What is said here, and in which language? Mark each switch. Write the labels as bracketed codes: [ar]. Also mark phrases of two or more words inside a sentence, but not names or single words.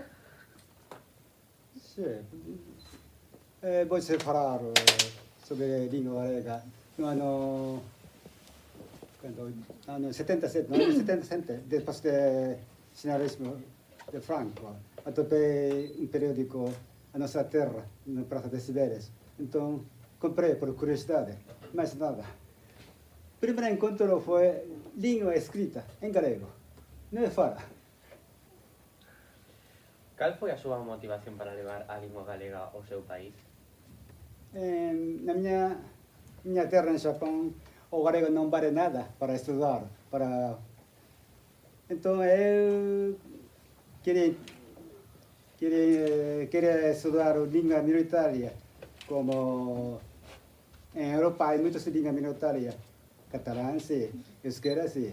[gl] Sí. Voy a falar sobre lingua galega no ano 77, [es] después del [gl] finalismo de Franco. Atopei un periódico a nossa terra, na Praça das Sibérias. [pt] Então, comprei por curiosidade, mais nada. O primeiro encontro foi língua escrita em galego, não é fora. [gl] Cal foi a súa motivación para levar a lingua galega ao seu país? [pt] Na minha terra, em Japão, o galego não vale nada para estudar. Então, eu queria estudar língua minoritária, como em Europa há muitas línguas minoritárias, catalã, sim, euskera, sim.